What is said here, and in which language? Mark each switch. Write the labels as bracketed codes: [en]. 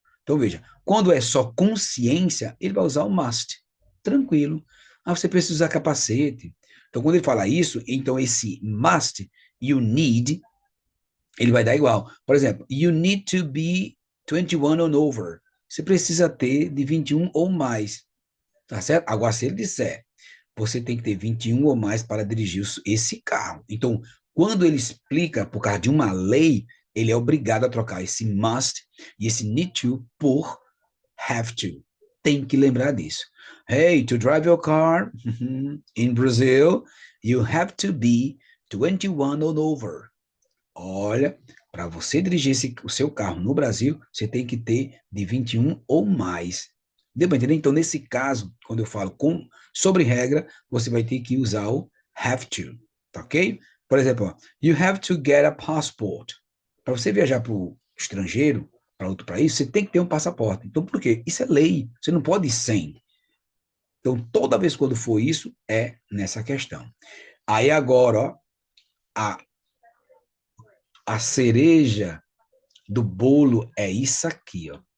[pt] Então, veja, quando é só consciência, ele vai usar o must. Tranquilo. Ah, você precisa usar capacete. Então, quando ele fala isso, então esse must, you need, ele vai dar igual. Por exemplo, [en] you need to be 21 and over. [pt] Você precisa ter de 21 ou mais. Tá certo? Agora, se ele disser, você tem que ter 21 ou mais para dirigir esse carro. Então, quando ele explica por causa de uma lei, ele é obrigado a trocar esse must e esse need to por have to. Tem que lembrar disso. [en] Hey, to drive your car in Brazil, you have to be 21 and over. [pt] Olha, para você dirigir o seu carro no Brasil, você tem que ter de 21 ou mais. Deu para entender? Então, nesse caso, quando eu falo sobre regra, você vai ter que usar o have to, tá ok? Por exemplo, ó, [en] you have to get a passport. [pt] Para você viajar para o estrangeiro, para outro país, você tem que ter um passaporte. Então, por quê? Isso é lei. Você não pode ir sem. Então, toda vez quando for isso, é nessa questão. Aí agora, ó, a cereja do bolo é isso aqui, ó.